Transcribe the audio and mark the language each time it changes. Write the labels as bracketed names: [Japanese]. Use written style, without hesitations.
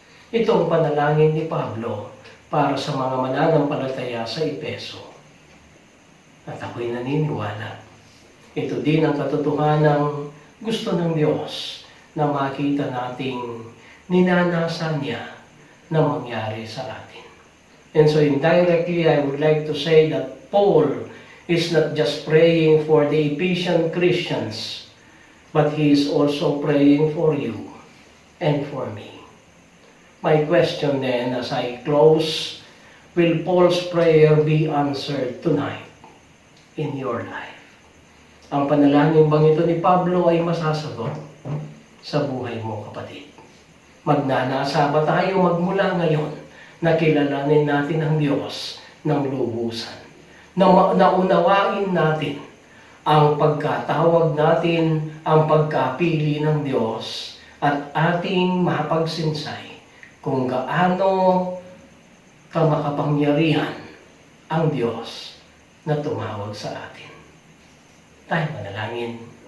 [Filipino] Ito ang panalangin ni Pablo para sa mga mananampalataya sa Efeso. At ako'y naniniwala. Ito din ang katotohanan gusto ng Diyos na makita nating ninanasan niya na mangyari sa atin. [English] And so indirectly, I would like to say that Paul is not just praying for the Ephesian Christians, but he is also praying for you and for me. My question then, as I close, will Paul's prayer be answered tonight in your life? [Filipino] Ang panalangin bang ito ni Pablo ay masasagot sa buhay mo, kapatid? Magnanasa ba tayo magmula ngayon na kilalanin natin ang Diyos ng lubusan? Na naunawain natin ang pagkatawag natin, ang pagkapili ng Diyos, at ating mapagsinsay kung gaano kamakapangyarihan ang Diyos na tumawag sa atin. Tayo manalangin.